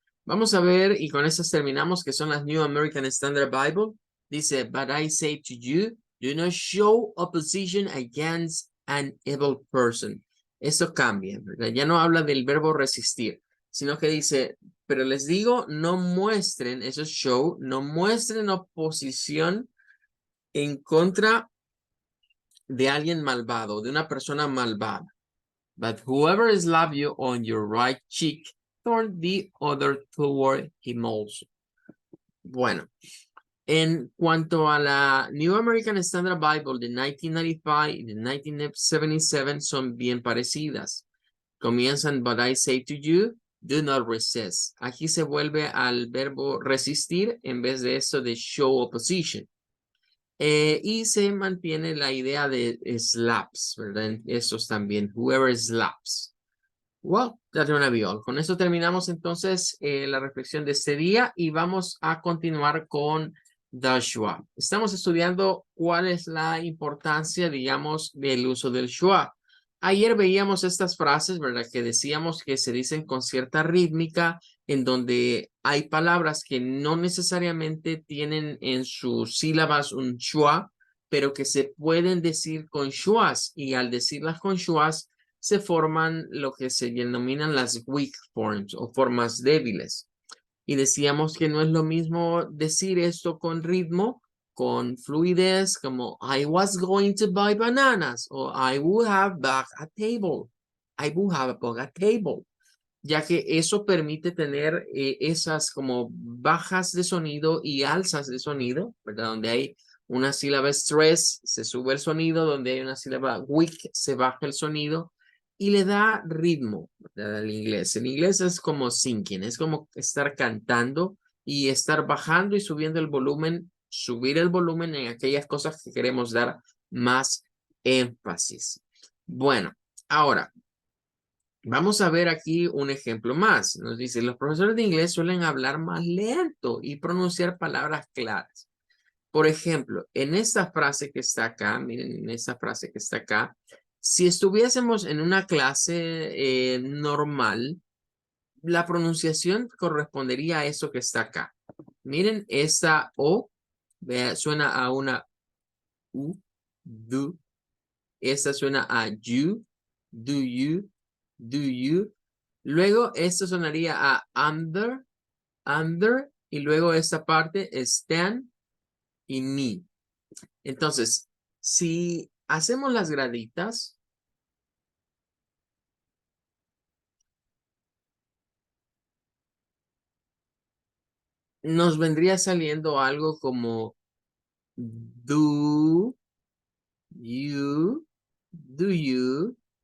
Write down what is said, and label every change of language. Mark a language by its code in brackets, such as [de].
[es] Vamos a ver, y con estas terminamos, que son las New American Standard Bible. [en] Dice, but I say to you, do not show opposition against an evil person. [es] Esto cambia, ¿verdad? Ya no habla del verbo resistir, sino que dice, pero les digo, no muestren, eso es show, no muestren oposición en contra de alguien malvado, de una persona malvada. [en] But whoever slaps you on your right cheek, turn the other toward him also. [es] Bueno, en cuanto a la New American Standard Bible de 1995 y de 1977 son bien parecidas. Comienzan, [en] but I say to you, do not resist. [es] Aquí se vuelve al verbo resistir en vez de eso de show opposition. Y se mantiene la idea de slaps, ¿verdad? Esos también, [en] whoever slaps. Well, that's una viol. [es] Con eso terminamos entonces la reflexión de este día y vamos a continuar con the schwa. Estamos estudiando cuál es la importancia, digamos, del uso del schwa. Ayer veíamos estas frases, ¿verdad? Que decíamos que se dicen con cierta rítmica, en donde hay palabras que no necesariamente tienen en sus sílabas un schwa, pero que se pueden decir con schwas y al decirlas con schwas se forman lo que se denominan las weak forms o formas débiles. Y decíamos que no es lo mismo decir esto con ritmo, con fluidez, como [en] I was going to buy bananas [es] o [en] I would have bought a table. I would have bought a table. [es] Ya que eso permite tener esas como bajas de sonido y alzas de sonido, ¿verdad? Donde hay una sílaba stress, se sube el sonido, donde hay una sílaba weak, se baja el sonido y le da ritmo, ¿verdad? Al inglés. En inglés es como singing, es como estar cantando y estar bajando y subiendo el volumen, subir el volumen en aquellas cosas que queremos dar más énfasis. Bueno, ahora vamos a ver aquí un ejemplo más. Nos dice, los profesores de inglés suelen hablar más lento y pronunciar palabras claras. Por ejemplo, en esta frase que está acá, miren, en esta frase que está acá, si estuviésemos en una clase normal, la pronunciación correspondería a eso que está acá. Miren, esta O suena a una U, do. Esta suena a you, do you, do you. Luego esto sonaría a under, under. Y luego esta parte es stand y me. Entonces, si hacemos las graditas, nos vendría saliendo algo como do you, do you,